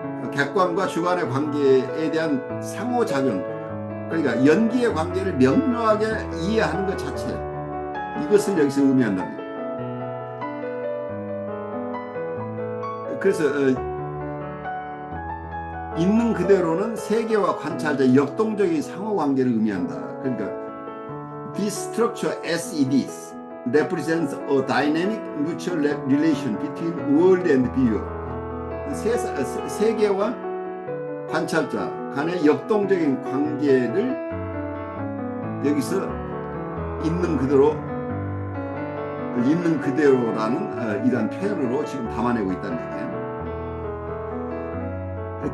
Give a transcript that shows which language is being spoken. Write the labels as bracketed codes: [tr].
[ko] 객관과 주관의 관계에 대한 상호작용, 그러니까 연기의 관계를 명료하게 이해하는 것 자체, 이것을 여기서 의미한답니다. 그래서 있는 그대로는 세계와 관찰자의 역동적인 상호관계를 의미한다. 그러니까 [en] This structure as it is represents a dynamic mutual relation between world and viewer. [ko] 세계와 관찰자 간의 역동적인 관계를 여기서 있는 그대로라는 이러한 표현으로 지금 담아내고 있다는 얘기예요.